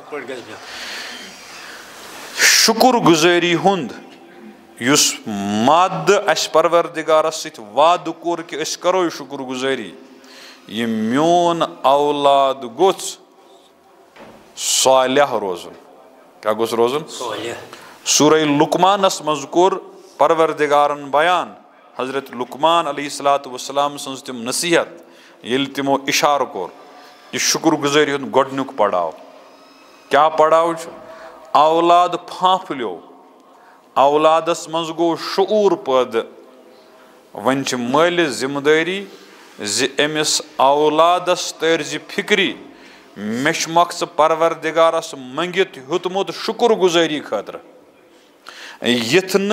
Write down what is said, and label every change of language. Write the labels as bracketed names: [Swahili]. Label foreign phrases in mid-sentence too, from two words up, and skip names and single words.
[Kashmiri] शुक्र गुजारी हुंद युस मद अस परवरदिगारस सत वाद कोर कि अस करो शुक्र गुजारी यह मोन औलाद गोस सालिह रोजन क्या गोस रोजन सूरह लुकमानस मज कोर परवरदिगारन बयान हजरत लुकमान [Arabic] عليه الصلاة والسلام [Kashmiri] सन्ज तिम नसीहत ये तिमो इशार कोर यह शुक्र गुजारी हुंद गोडनुक पड़ाव क्या पड़ाव औलाद फाफल्यो औलादस मज गो शूर पद वन मालिस जिम्मेदारी अमिस औलादस तरज फिक्री मे मक्स परवरदिगारस मंगित हेतमुत शुक्र गुजारी खतर यथ न